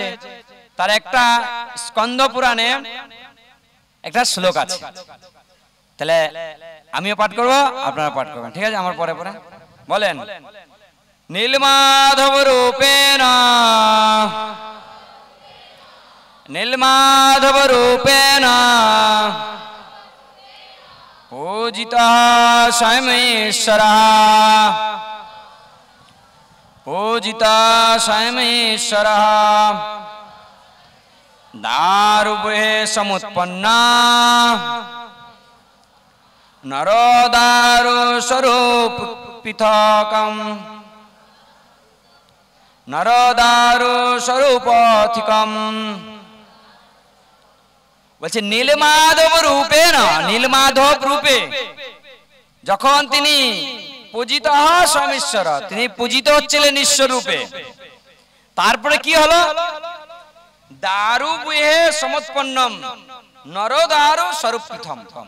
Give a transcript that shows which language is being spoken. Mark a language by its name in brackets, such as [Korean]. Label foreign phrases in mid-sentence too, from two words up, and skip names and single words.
[Bangla] তার একটা স্কন্দ পুরাণে একটা শ্লোক আছে। তাহলে আমিও পাঠ করব, আপনারা পাঠ করবেন, ঠিক আছে? আমার পরে পরে বলেন। [Sanskrit] নীলমাধব রূপেণ, নীলমাধব রূপেণ पूजितः स्वयमेश्वरः, पूजितः स्वयमेश्वरः। दारुभे समुत्पन्ना नरो दारु स्वरूप पृथकम्, नरो दारु स्वरूपथिकम्। [Bangla] বলছে নীলমাধব রূপে না, নীলমাধব রূপে যখন তিনি পূজিত হয় স্বয়মেশ্বর, তিনি পূজিত হচ্ছিলেন ঈশ্বর রূপে। তারপরে কি হলো? [Sanskrit] দারু বুহে সমৎপন্নম নর দারু স্বরূপ পৃথম।